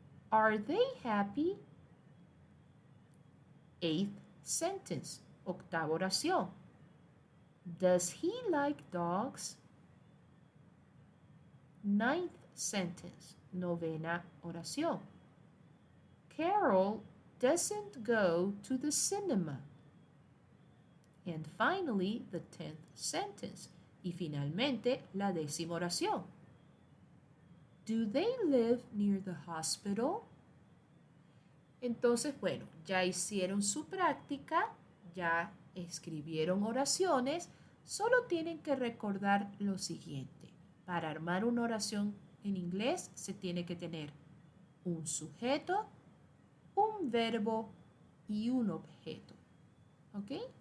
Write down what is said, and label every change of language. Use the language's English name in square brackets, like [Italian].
[English] Are they happy? Eighth sentence, [Spanish] octava oración. [English] Does he like dogs? Ninth sentence, [Spanish] novena oración. [English] Carol doesn't go to the cinema. And finally, the 10th sentence. [Spanish] Y finalmente, la décima oración. [English] Do they live near the hospital? [Spanish] Entonces, bueno, ya hicieron su práctica, ya escribieron oraciones, solo tienen que recordar lo siguiente. Para armar una oración en inglés se tiene que tener un sujeto, un verbo y un objeto. ¿Ok?